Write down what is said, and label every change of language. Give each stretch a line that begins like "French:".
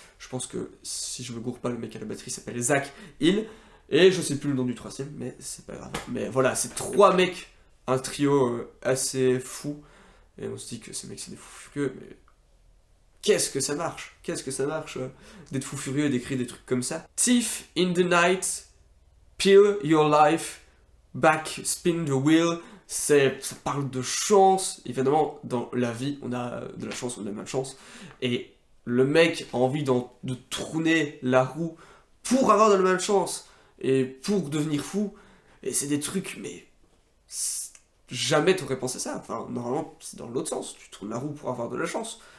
French: Je pense que si je me gourre pas, le mec à la batterie s'appelle Zach Hill, et je sais plus le nom du troisième, mais c'est pas grave. Mais voilà, c'est trois mecs, un trio assez fou, et on se dit que ces mecs c'est des fous furieux, mais qu'est-ce que ça marche? Qu'est-ce que ça marche d'être fou furieux et d'écrire des trucs comme ça?
English: Thief in the night, peel your life, back, spin the wheel.
French: Ça parle de chance. Évidemment, dans la vie, on a de la chance, on a de la malchance. Et le mec a envie de tourner la roue pour avoir de la malchance et pour devenir fou. Et c'est des trucs, mais jamais t'aurais pensé ça. Enfin, normalement, c'est dans l'autre sens. Tu tournes la roue pour avoir de la chance.